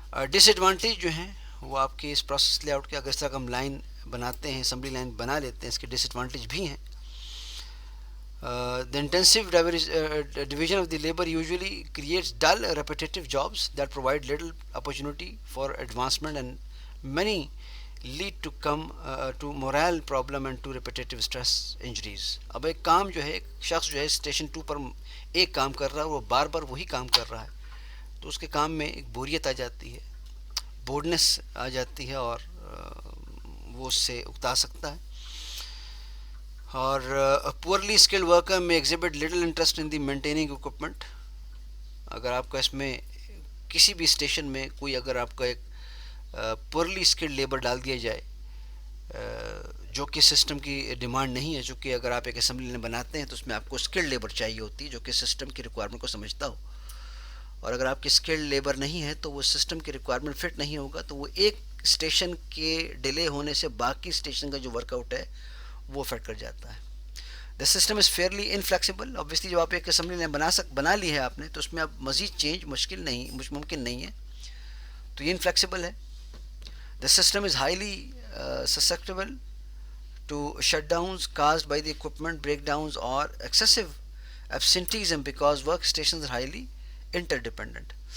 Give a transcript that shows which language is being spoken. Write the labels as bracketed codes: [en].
[ur] ڈس advantage جو ہیں وہ آپ کے اس پروسیس لے آؤٹ کے، اگر اس طرح ہم لائن بناتے ہیں، اسمبلی لائن بنا لیتے ہیں، اس کے ڈس ایڈوانٹیج بھی ہیں. [en] The intensive division of the labor usually creates dull, repetitive jobs that provide little opportunity for advancement, and many lead to morale problem and to repetitive stress injuries. [ur] اب ایک کام جو ہے، ایک شخص جو ہے اسٹیشن 2 پر ایک کام کر رہا ہے، وہ بار بار وہی کام کر رہا ہے، تو اس کے کام میں ایک بوریت آ جاتی ہے، بورڈنس آ جاتی ہے، اور وہ اس سے اکتا سکتا ہے. [en] اور poorly skilled worker may exhibit little interest in the maintaining equipment. [ur] اگر آپ کا اس میں کسی بھی اسٹیشن میں کوئی اگر آپ کا ایک پورلی اسکلڈ لیبر ڈال دیا جائے جو کہ سسٹم کی ڈیمانڈ نہیں ہے، چونکہ اگر آپ ایک اسمبلی لائن بناتے ہیں تو اس میں آپ کو اسکلڈ لیبر چاہیے ہوتی ہے جو کہ سسٹم کی ریکوائرمنٹ کو سمجھتا ہو. اور اگر آپ کی اسکلڈ لیبر نہیں ہے تو وہ سسٹم کی ریکوائرمنٹ فٹ نہیں ہوگا، تو وہ ایک اسٹیشن کے ڈیلے ہونے سے باقی اسٹیشن کا جو ورک آؤٹ ہے وہ افیکٹ کر جاتا ہے. [en] The system is fairly inflexible. [ur] Obviously جب آپ ایک اسمبلی لائن بنا لی ہے آپ نے تو اس میں اب مزید چینج ممکن نہیں ہے, تو یہ انفلیکسیبل ہے. [en] The system is highly susceptible to shutdowns caused by the equipment breakdowns or excessive absenteeism because workstations are highly interdependent.